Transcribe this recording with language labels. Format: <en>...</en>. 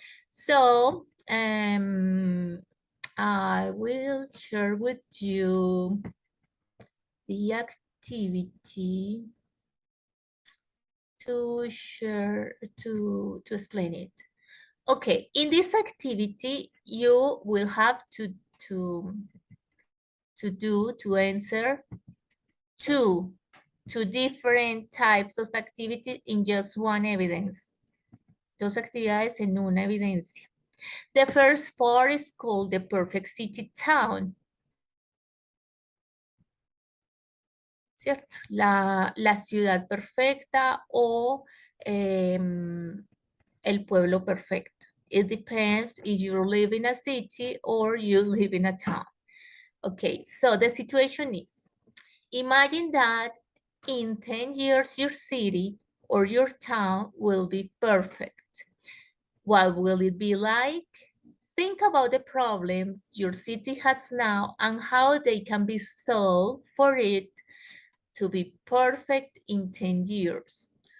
<en>So, I will share with you the activity to share, to explain it. Okay, in this activity, you will have to, to answer two different types of activity in just one evidence.</en> <es>Dos actividades en una evidencia.</es> <en>The first part is called the perfect city town.</en> <es>¿Cierto? La ciudad perfecta o el pueblo perfecto.</es> <en>It depends if you live in a city or you live in a town. Okay, so the situation is, imagine that in 10 years your city or your town will be perfect. What will it be like? Think about the problems your city has now and how they can be solved for it to be perfect in 10 years.</en>